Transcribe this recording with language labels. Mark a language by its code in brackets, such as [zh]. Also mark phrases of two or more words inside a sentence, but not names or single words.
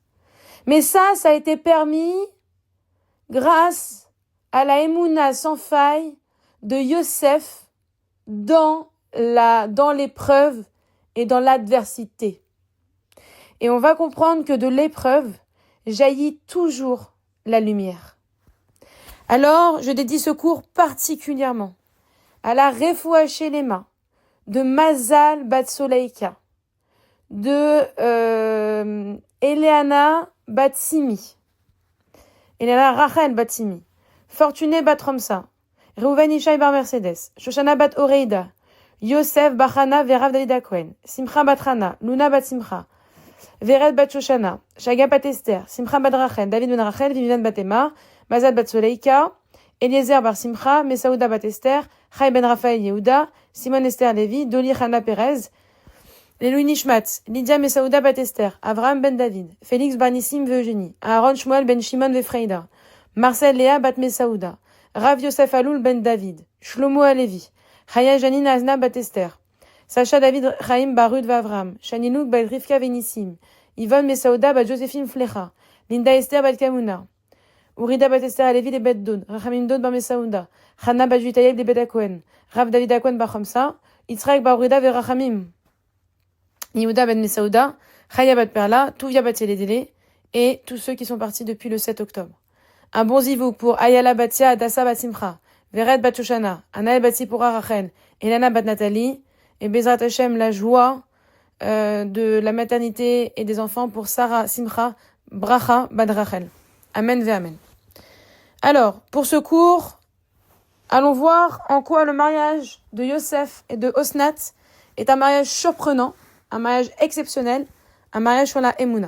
[fr] Mais ça a été permis grâce à la Emouna sans faille de Yosef dans l'épreuve et dans l'adversité. Et on va comprendre que de l'épreuve jaillit toujours la lumière. Alors, je dédie ce cours particulièrement à la [he] רפואה שלמה [fr] de Mazal Bat Soleika, de Eleana Bat Simi, Eleana Rachel Bat Simi, Fortuné Bat Romsa, Reuven Ishaï Bar Mercedes, Shoshana Bat Oreida, Yosef Bachana Verav David Akohen, Simcha Bat Hana, Luna Bat Simcha, Vered Bat Shoshana, Shaga Bat Esther, Simcha Bat Rachel, David Ben Rachel, Vivian Bat Emar, Mazal Bat Soleika, Eliezer Bar Simcha, Mesaouda Bat Esther, Chai Ben Raphaël Yehuda, Simon Esther Levi, Doli Hana Perez, Louis Nishmat, Lydia Mesaouda Bat Esther, Avraham Ben David, Félix Bar Nissim Eugénie, Aaron Shmuel Ben Shimon Vefreida, Marcel Léa Bat Mesaouda, Rav Yosef Aloul Ben David, Shlomo Alevi, Chaya Janine Azna Bat Esther, Sacha David Chaim Barud Vavram, Shaninouk Bat Rivka Venissim, Yvonne Mesaouda Bat Joséphine Flecha, Linda Esther Bat Kamuna, Urida Bat Esther Alevi de Bet Dod, Rachamim Dod Bat Mesaouda, Chana Bat Jutayel de Bet Akohen, Rav David Akohen Bat Chomsa, Yitzhak Bat Urida Verachamim, Yehuda Bat Mesaouda, Chaya Bat Perla, Tuvia Bat Yeledele, et tous ceux qui sont partis depuis le 7 octobre. Un bon zivou pour Ayala Batia Adassa Bat Simcha, Vered Bat Shoshana, Anaël Bat Sipora Rachel, Elana Bat Nathalie, et [he] בעזרת השם, [fr] la joie de la maternité et des enfants pour Sarah Simcha, Bracha Bat Rachel. [he] אמן ואמן. [fr] Alors, pour ce cours, allons voir en quoi le mariage de Yosef et de Osnat est un mariage surprenant, un mariage exceptionnel, un mariage sur la Emouna.